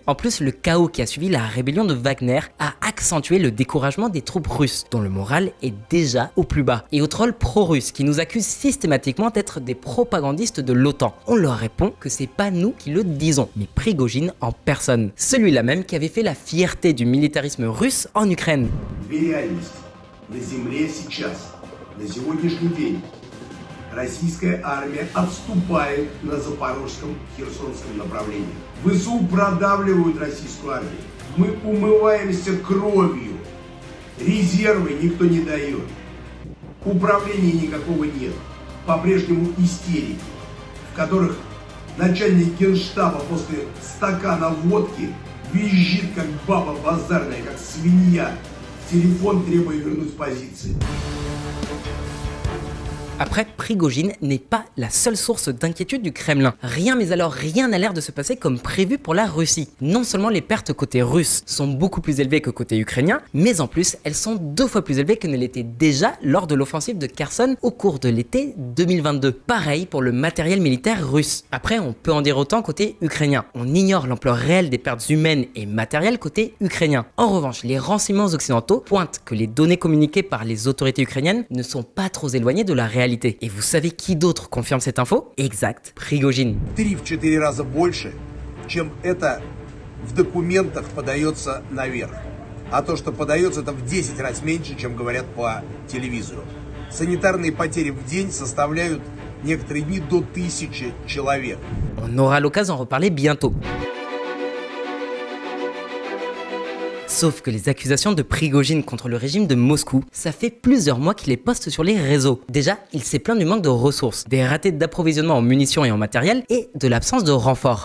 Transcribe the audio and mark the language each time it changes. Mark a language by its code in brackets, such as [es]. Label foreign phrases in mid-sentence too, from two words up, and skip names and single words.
[fr] En plus, le chaos qui a suivi la rébellion de Wagner a accentué le découragement des troupes russes, dont le moral est déjà au plus bas. Et aux trolls pro-russes qui nous accusent systématiquement d'être des propagandistes de l'OTAN, on leur répond que c'est pas nous qui le disons, mais Prigojine en personne. Celui-là même qui avait fait la fierté du militarisme russe en Ukraine. [ru] Две реальности. На земле сейчас, на сегодняшний день, российская армия отступает на Запорожском, Херсонском направлении. ВСУ продавливают российскую армию. Мы умываемся кровью. Резервы никто не дает. Управления никакого нет. По-прежнему истерики, в которых начальник генштаба после стакана водки визжит как баба базарная, как свинья. Телефон требует вернуть позиции. [fr] Après, Prigojine n'est pas la seule source d'inquiétude du Kremlin. Rien, mais alors rien n'a l'air de se passer comme prévu pour la Russie. Non seulement les pertes côté russe sont beaucoup plus élevées que côté ukrainien, mais en plus, elles sont 2 fois plus élevées que ne l'étaient déjà lors de l'offensive de Kherson au cours de l'été 2022. Pareil pour le matériel militaire russe. Après, on peut en dire autant côté ukrainien. On ignore l'ampleur réelle des pertes humaines et matérielles côté ukrainien. En revanche, les renseignements occidentaux pointent que les données communiquées par les autorités ukrainiennes ne sont pas trop éloignées de la réalité. Et vous savez qui d'autre confirme cette info? Exact, Prigojine. [ru] 3-4 раза больше, чем это в документах подается наверх. А то, что подается, это в 10 раз меньше, чем говорят по телевизору. Санитарные потери в день составляют некоторые дни до 1000 человек. [fr] On aura l'occasion d'en reparler bientôt. Sauf que les accusations de Prigojine contre le régime de Moscou, ça fait plusieurs mois qu'il les poste sur les réseaux. Déjà, il s'est plaint du manque de ressources, des ratés d'approvisionnement en munitions et en matériel et de l'absence de renforts.